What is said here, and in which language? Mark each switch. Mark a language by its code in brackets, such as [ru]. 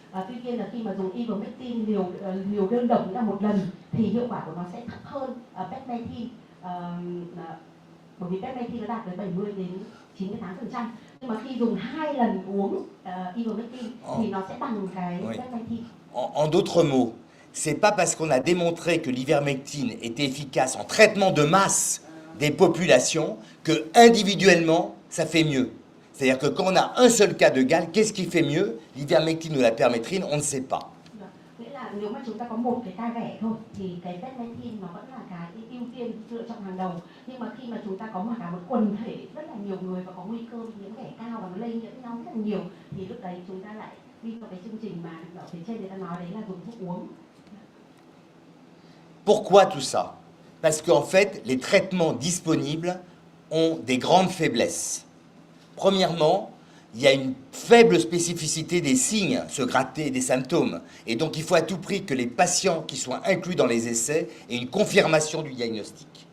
[vi] Tuy nhiên là khi mà dùng ivermectin liều đơn độc là một lần thì hiệu quả của nó sẽ thấp hơn Pectin, bởi vì Pectin nó đạt tới 70 đến 98%. Nhưng mà khi dùng 2 lần uống ivermectin thì nó sẽ bằng cái Pectin. [fr] En d'autres mots, c'est pas parce qu'on a démontré que l'ivermectine était efficace en traitement de masse des populations que individuellement ça fait mieux. C'est-à-dire que quand on a un seul cas de gale, qu'est-ce qui fait mieux, l'ivermectine ou la permétrine, on ne sait pas. [vi] Nghĩa là nếu mà chúng ta có một cái ca ghẻ thôi thì cái Pectin nó vẫn là cái ưu tiên lựa chọn hàng đầu. Nhưng mà khi mà chúng ta có cả một quần thể rất là nhiều người và có nguy cơ bị nhiễm ghẻ cao và nó lây nhiễm nhau rất là nhiều thì lúc đấy chúng ta lại đi vào cái chương trình mà ở phía trên người ta nói đấy là dùng thuốc uống. [fr] Pourquoi tout ça? Parce qu'en fait, les traitements disponibles ont des grandes faiblesses. Premièrement, il y a une faible spécificité des signes, se gratter, des symptômes. Et donc, il faut à tout prix que les patients qui soient inclus dans les essais aient une confirmation du diagnostic.